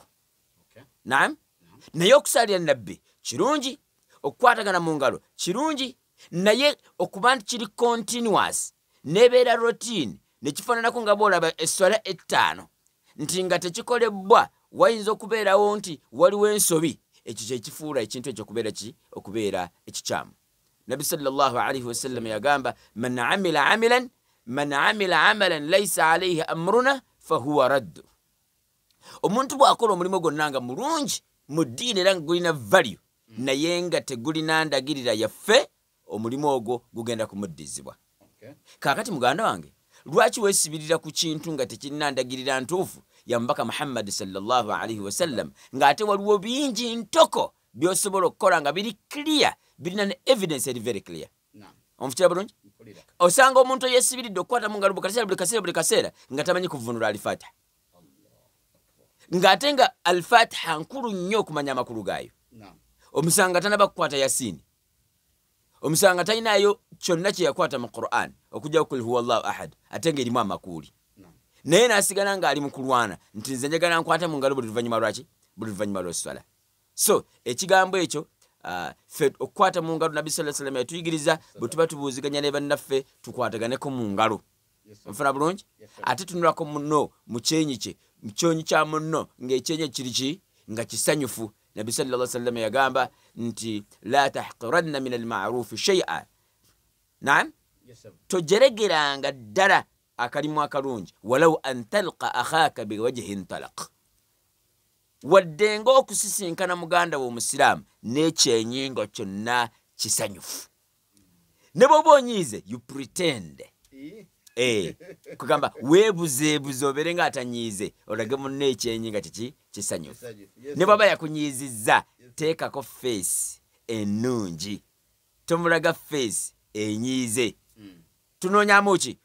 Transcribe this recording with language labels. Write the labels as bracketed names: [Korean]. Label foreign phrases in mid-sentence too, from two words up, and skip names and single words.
[Ganda] Naam, naye okusaalira nabbi kirungi, okukwatagana mu ngalo kirungi, naye okuba nti kiri continuous n'ebeera routine ne kifaananako nga bw'olaba esswala 5 nti nga tekikolebbwa, wayinza okubeerawo nti waliwo ensobi, ekyo kye kifuula ekintu ekyo okubeera ekikyamu. [Arabic] النبي صلى الله عليه وسلم yagamba من عمل عملا ليس عليه أمرنا فهو رد. [Ganda] Omuntu bw'akola omulimu gwonna nga mulungi mu ddiini era nga gulina value naye nga tegulina ndagirira yaffe, omulimu ogwo gugenda kumuddizibwa. Kaakati muganda wange, lwaki weesibirira ku kintu nga tekirina ndagirira ntuufu ya mubaka Muhammad [Arabic] صلى الله عليه وسلم, [Ganda] ng'ate waliwo bingi ntoko by'osobola okukola nga biri clear, birina ne evidence eri [English] very clear? [Ganda] Onfukira bulungi? Osanga omuntu yeesibiridde okukwata mu ngalo buli kaseera nga tamanyi kuvunula Al-Fatiha, ng'ate nga Al-Fatiha nkulu nnyo okumanya amakulu gaayo. Omusanga tanaba kukwata Yasini, omusanga talinayo kyonna kye yakwata mu Qur'an okujja [Arabic] قل هو الله أحد, [Ganda] ate ng'erimu amakuuli. Naye n'asigala ng'ali mu kulwana nti nze njagala nkwata mu ngalo buli luvannyuma lwaki? Buli luvannyuma lw'esswala. So ekigambo ekyo ffe okukwata mu ngalo Nabbi [Arabic] صلى الله عليه وسلم [Ganda] yatuyigiriza bwe tuba tubuuziganya ne bannaffe tukwataganeko mu ngalo. Nfuna bulungi? Ate tunulako munno mu kyenyi kye, mu kyonyi kya munno ng'ekyenyi kiri ki? Nga kisanyufu. Nabbi [Arabic] صلى الله عليه وسلم [Ganda] yagamba nti [Arabic] لا تحقرن من المعروف شيئا. [Ganda] Naam? Tojeregeranga ddala akalimu akalungi [Arabic] ولو أن تلقى أخاك بوجه طلق. [Ganda] Wadde ng'okusisinkana muganda w'omusiraamu n'ekyenyingo kyonna kisanyufu. Ne bw'oba onyiize [English] you pretend. [Ganda] Kugamba weebuzeebuze obeere ng'atanyiize olage munno ekyenyi nga kisanyufu. Ne bw'aba yakunyiizizza teekako face ennungi, tomulaga face enyiize. Tunoonyaamu ki?